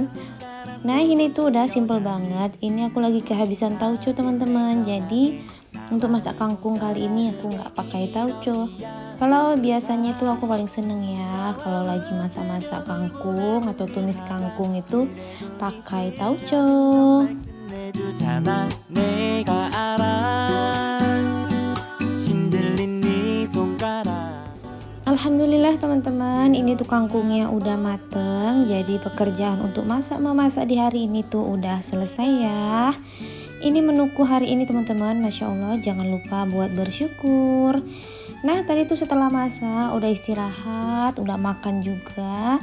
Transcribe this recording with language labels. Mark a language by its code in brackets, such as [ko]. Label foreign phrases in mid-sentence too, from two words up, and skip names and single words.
[id] Nah ini tuh udah simple banget. Ini aku lagi kehabisan tauco teman-teman. Jadi untuk masak kangkung kali ini aku nggak pakai tauco. Kalau biasanya tuh aku paling seneng ya kalau lagi masak-masak kangkung atau tumis kangkung itu pakai tauco. [ko] 내주잖아 내가 알아 신들린 네 손가락. [id] Alhamdulillah teman-teman, ini tuh kangkungnya udah mateng. Jadi pekerjaan untuk memasak di hari ini tuh udah selesai ya. Ini menuku hari ini teman-teman, [ar] ما شاء الله, [id] jangan lupa buat bersyukur. Nah tadi tuh setelah masak, udah istirahat, udah makan juga.